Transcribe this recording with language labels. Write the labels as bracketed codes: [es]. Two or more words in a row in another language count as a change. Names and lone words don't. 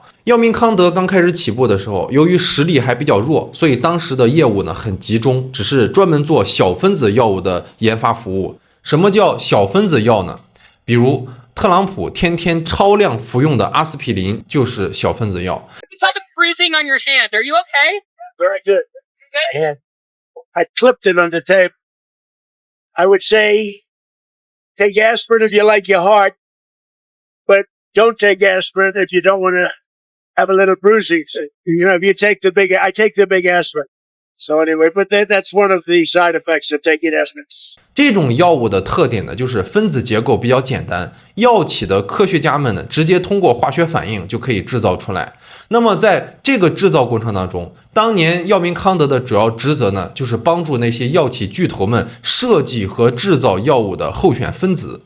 [zh] 藥明康德剛開始起步的時候，由於實力還比較弱，所以當時的業務呢很集中，只是專門做小分子藥物的研發服務。什麼叫小分子藥呢？比如特朗普天天超量服用的阿司匹林就是小分子藥。 [en] It's like bruising on your hand. Are you okay? Very good. Good? I clipped it on the tape. I would say, take aspirin if you like your heart, but don't take aspirin if you don't want to have a little bruising. If you take I take the big aspirin. So anyway, but that's one of the side effects of taking aspirin. [zh] 這種藥物的特點呢，就是分子結構比較簡單，藥企的科学家們呢，直接通過化學反應就可以制造出来。那麼在這個制造過程當中，當年藥明康德的主要職責呢，就是幫助那些藥企巨頭們設計和制造藥物的候選分子。